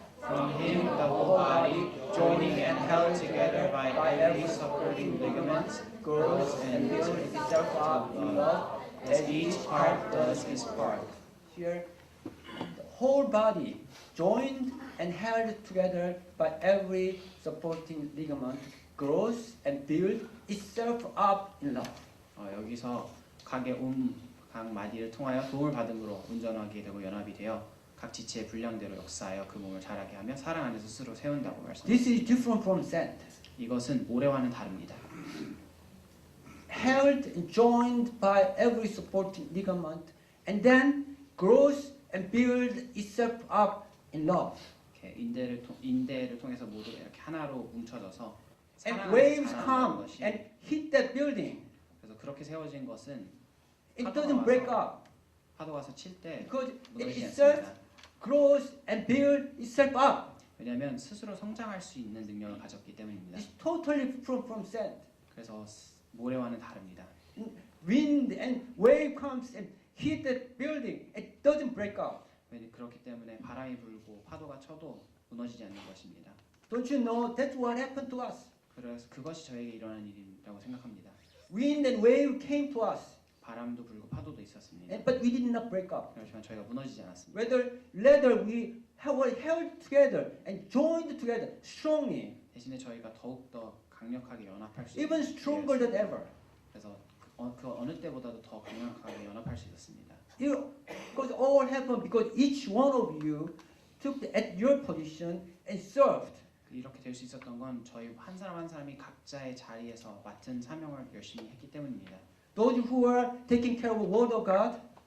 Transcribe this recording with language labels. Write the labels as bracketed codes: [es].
[en] From Him the whole body, joining and held together by every supporting ligaments, grows and builds itself up in love, as each part does its part. Here, the whole body, joined and held together by every supporting ligament, grows and builds itself up in love. [ko] 여기서 각 마디를 통하여 도움을 받음으로 온전하게 되고 연합이 되어 각 지체의 분량대로 역사하여 그 몸을 자라게 하며 사랑 안에서 스스로 세운다고 말씀합니다. [en] This is different from sand. [ko] 이것은 모래와는 다릅니다. [en] Held and joined by every supporting ligament, and then grows and builds itself up in love. [ko] 이렇게 인대를 통해서 모두 이렇게 하나로 뭉쳐져서 [en] And [ko] 사랑 안에서 [en] waves [ko] 자라는 [en] come [ko] 것이 [en] and hit that building. [ko] 그래서 그렇게 세워진 것은 [en] It doesn't break up [ko] 파도가 와서 칠 때 [en] because it [ko] 무너지지 [en] itself [ko] 않습니다. [en] grows and builds itself up. [ko] 왜냐하면 스스로 성장할 수 있는 능력을 가졌기 때문입니다. [en] It's totally different from sand. [ko] 그래서 모래와는 다릅니다. [en] Wind and wave comes and hit that building. It doesn't break up. [ko] 그렇기 때문에 바람이 불고 파도가 쳐도 무너지지 않는 것입니다. [en] Don't you know that's what happened to us? [ko] 그래서 그것이 저에게 일어난 일이라고 생각합니다. [en] Wind and wave came to us, [ko] 바람도 불고 파도도 있었습니다. [en] but we did not break up. [ko] 그렇지만 저희가 무너지지 않았습니다. [en] Rather we were held together and joined together strongly, [ko] 대신에 저희가 더욱더 강력하게 연합할 수 [en] even stronger than ever. [ko] 그래서 그 어느 때보다도 더 강력하게 연합할 수 있었습니다. [en] Because all happened because each one of you took at your position and served. [ko] 이렇게 될 수 있었던 건 저희 한 사람 한 사람이 각자의 자리에서 맡은 사명을 열심히 했기 때문입니다. [en] Those who were taking care of the word of God,